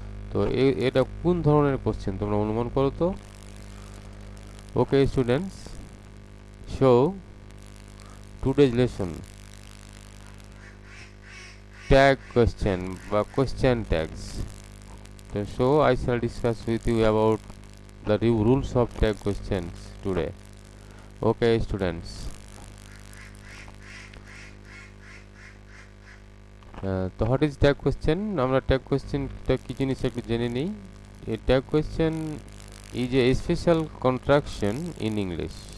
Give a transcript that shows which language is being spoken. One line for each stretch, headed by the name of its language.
Bangla: তো এটা কোন ধরনের কোশ্চেন তোমরা অনুমান করো তো।
English: Okay students, so today's lesson tag question বা question tags. So I shall discuss with you about the rules of tag questions today. Okay students, তো what is tag question?
Bangla: আমরা ট্যাগ কোয়েশ্চেনটা কি জিনিস একটু জেনে নিই।
English: A tag question is a special contraction in English.